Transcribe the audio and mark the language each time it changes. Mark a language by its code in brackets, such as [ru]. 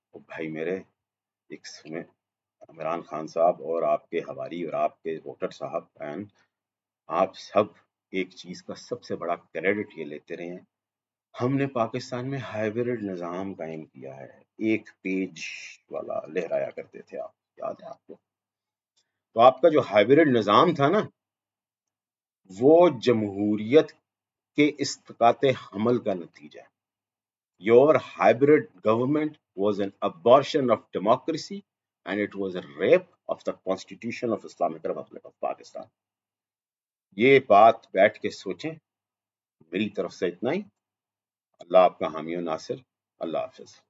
[ur] او بھائی میرے، ایک سنیں، عمران خان صاحب اور آپ کے حواری اور آپ کے ووٹر صاحب اینڈ آپ سب ایک چیز کا سب سے بڑا کریڈٹ یہ لیتے رہے ہیں، ہم نے پاکستان میں ہائیبرڈ نظام قائم کیا ہے. ایک پیج والا لہرایا کرتے تھے آپ، یاد ہے آپ کو؟ تو آپ کا جو ہائیبرڈ نظام تھا نا، وہ جمہوریت کے اسقاط حمل کا نتیجہ ہے. [en] Your hybrid government was an abortion of democracy and it was a rape of the Constitution of Islamic Republic of Pakistan. [ur] یہ بات بیٹھ کے سوچیں. میری طرف سے اتنا ہی. اللہ آپ کا حامی و ناصر. اللہ حافظ.